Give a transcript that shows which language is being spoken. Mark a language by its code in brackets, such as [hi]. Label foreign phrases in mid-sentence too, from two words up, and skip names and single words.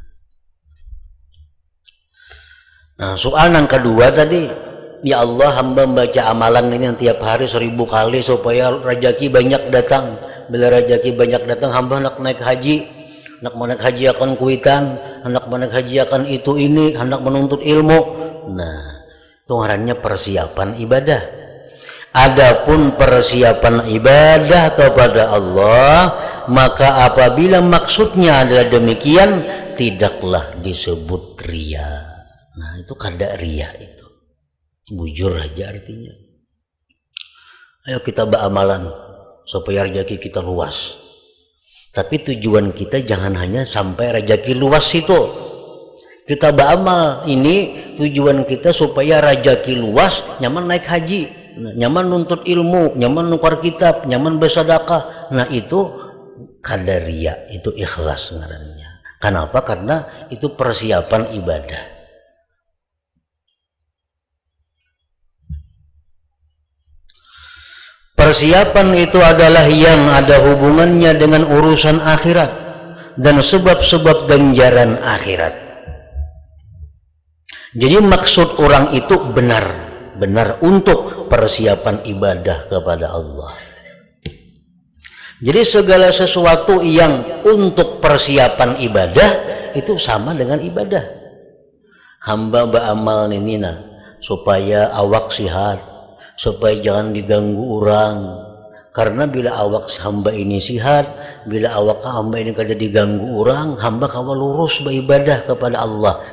[id] Nah, soal yang kedua tadi, ya Allah, hamba membaca amalan ini tiap hari 1000 kali supaya rezeki banyak datang. [bjn] Bila rezeki banyak datang, hamba nak naik haji, nak naik haji akan kuitan, hendak naik haji akan itu ini, hendak menuntut ilmu. Nah, itu ngarannya persiapan ibadah. [id] Adapun persiapan ibadah kepada Allah, maka apabila maksudnya adalah demikian, tidaklah disebut riya. [bjn] Nah, itu kada riya itu. Bujur aja artinya. [id] Ayo kita beramalan supaya rezeki kita luas. Tapi tujuan kita jangan hanya sampai rezeki luas itu. [bjn] Kita beramal ini tujuan kita supaya rezeki luas, nyaman naik haji, nyaman nuntut ilmu, nyaman nukar kitab, nyaman bersedekah. Nah, itu kada riya, itu ikhlas ngarannya. Kenapa? [id] Karena itu persiapan ibadah. Persiapan itu adalah yang ada hubungannya dengan urusan akhirat dan sebab-sebab ganjaran akhirat. Jadi maksud orang itu benar untuk persiapan ibadah kepada Allah. Jadi segala sesuatu yang untuk persiapan ibadah itu sama dengan ibadah. [bjn] Hamba beramal ini supaya awak sihat, supaya jangan diganggu orang, Karena bila awak hamba ini sihat, bila awak hamba ini kada diganggu orang, hamba kawa lurus beribadah kepada Allah.